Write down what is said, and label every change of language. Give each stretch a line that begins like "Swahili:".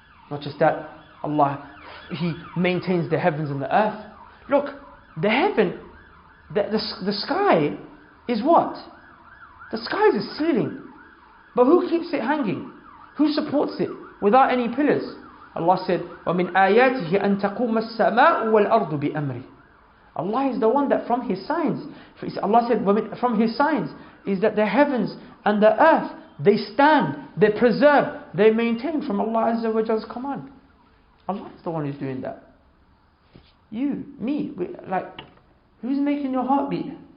English: Not just that, Allah, He maintains the heavens and the earth. Look, the heaven, the sky is what? The sky is a ceiling. But who keeps it hanging? Who supports it without any pillars? Allah said,
Arabic: وَمِنْ آيَاتِهِ أَن تَقُومَ السَّمَاءُ وَالْأَرْضُ بِأَمْرِهِ.
English: Allah is the one that from His signs, Allah said, from His signs is that the heavens and the earth, they stand, they preserve, they maintain from Allah
Arabic: Azza wa Jall's
English: command. Allah is the one who's doing that. You, me, who's making your heart beat?